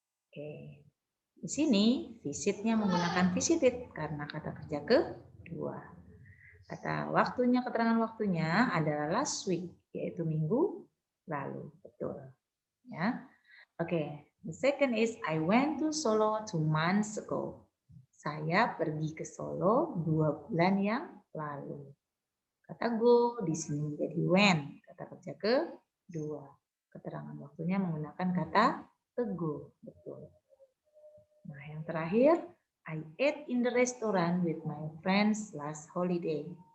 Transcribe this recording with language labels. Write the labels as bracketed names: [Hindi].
[Indonesian] Oke, di sini visitnya menggunakan visited karena kata kerja kedua. Kata waktunya, keterangan waktunya adalah last week, yaitu minggu lalu. Betul. Ya. [English] Oke, the second is I went to Solo 2 months ago. [Indonesian] Saya pergi ke Solo 2 bulan yang lalu. Kata go di sini menjadi when, kata kerja kedua. Keterangan waktunya menggunakan kata go. Betul. Nah, yang terakhir, [English] I ate in the restaurant with my friends last holiday.